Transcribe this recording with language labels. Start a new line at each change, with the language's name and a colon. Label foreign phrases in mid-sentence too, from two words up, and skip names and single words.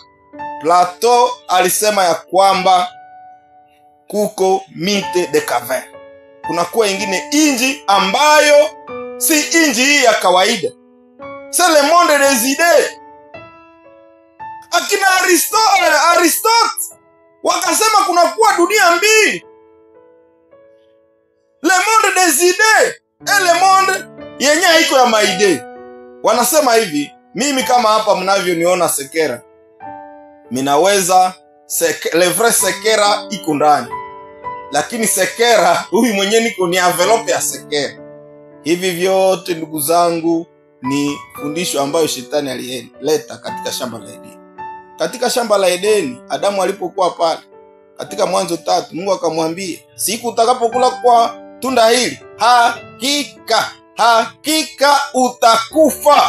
Swahili: Plato alisema ya kwamba kuko
French: mite de caverne,
Swahili: kunakuwa ingine inji ambayo si inji hii ya kawaida,
French: c'est le monde des idées.
Swahili: Akina Aristote wakasema kunakuwa dunia mbili,
French: le monde des idées et le monde
Swahili: yenye haiko ya maide. Wanasema hivi, mimi kama hapa mnavyoniona Sekera, minaweza
French: le vrai
Swahili: Sekera iko ndani, lakini Sekera huyu mwenye niko ni envelope ya Sekera. Hivi vyote ndugu zangu ni fundisho ambayo shetani alileta katika shamba la Edeni. Katika shamba la Edeni, Adamu alipokuwa pale, katika Mwanzo 3, Mungu akamwambia, siku utakapokula kwa tunda hili, hakika utakufa.